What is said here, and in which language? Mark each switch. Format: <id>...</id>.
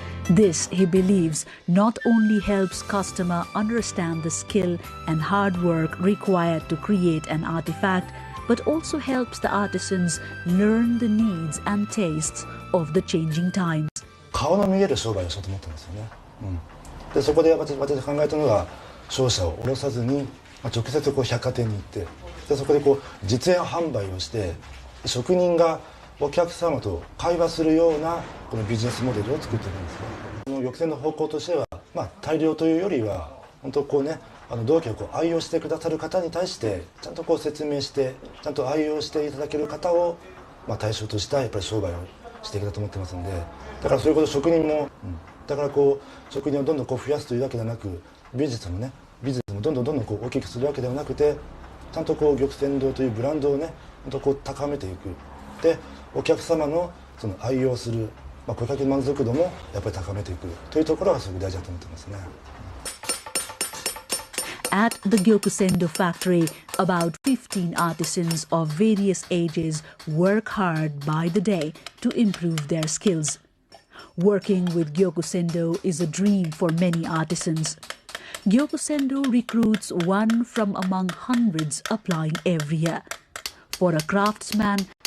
<en>This, he believes, not only helps customer understand the skill and hard work required to create an artifact, but also helps the artisans learn the needs and tastes of the changing times.</en> <ja>顔の見える商売をしようと思ったんですよね。でそこで私が考えたのが商社を下ろさずに、直接百貨店に行って、でそこで実演販売をして、職人がお客様と会話するようなこのビジネスモデルを作ってるんですね。この玉泉の方向としては、大量というよりは本当銅器を愛用してくださる方に対してちゃんと説明して、ちゃんと愛用していただける方を対象としたやっぱり商売をしていきたいと思ってますので、だからそういうこと職人も、だから職人をどんどん増やすというわけではなく、ビジネスもどんどん大きくするわけではなくて、ちゃんと玉泉堂というブランドをね、本当高めていく。でお客様のその愛用する、顧客満足度もやっぱり高めていくというところがすごく大事だと思ってますね。</ja> <en>At the Gyokusendo factory, about 15 artisans of various ages work hard by the day to improve their skills. Working with Gyokusendo is a dream for many artisans. Gyokusendo recruits one from among hundreds applying every year. For a craftsman,</en>